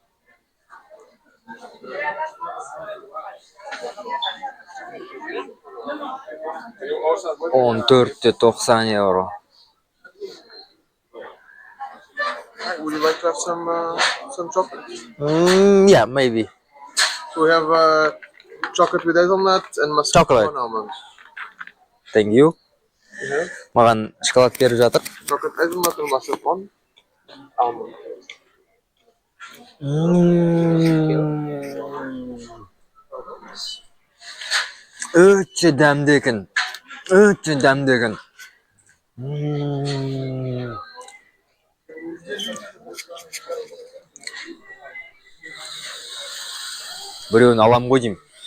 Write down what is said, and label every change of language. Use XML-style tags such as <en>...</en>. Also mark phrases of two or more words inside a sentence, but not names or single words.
<en>€14.90. Would you like to have some chocolate? Yeah, maybe. So we have chocolate with hazelnut and Chocolate. mascarpone almond. Thank you.</en> <kk>Маған шоколад беріп жатыр.</kk> <en>Chocolate hazelnut and mascarpone almond.</en> <kk>Өте дәмді екен. Өте дәмді екен. Біреуін алам ғой деймін.</kk>